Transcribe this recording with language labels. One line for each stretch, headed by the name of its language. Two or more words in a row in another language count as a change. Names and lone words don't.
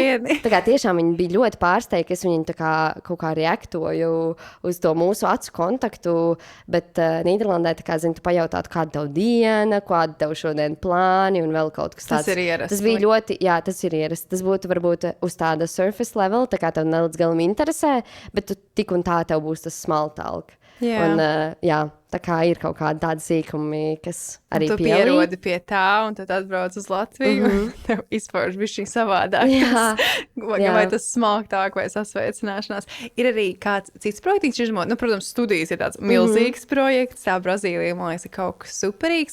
Latvian: Tā kā tiešām viņi bija ļoti pārsteigti, ka es viņu tā kā kaut kā reaktoju uz to mūsu acu kontaktu. Bet Nīderlandē tā kā, zini, tu pajautātu, kāda tev diena, kāda tev šodien plāni un vēl kaut kas tāds. Tas ir ierasts. Tas bija ļoti, jā, tas ir ierasts. Tas būtu varbūt uz tāda
English: surface level,
Latvian: tā kā tev nelīdz galam interesē, bet tu tik un tā tev būs tas
English: small talk.
Latvian: Jā. Un, tā kā ir kaut kādi tādi sīkumi, kas arī tu pierodi pie tā, un tad atbrauc uz Latviju, un tev izpauž bišķiņ savādāk. Vai tas smalktāk, vai sasveicināšanās. Ir arī kāds cits projekts, nu, protams, studijas ir tāds milzīgs projekts, tā Brazīlija, man liekas, ir kaut kas superīgs.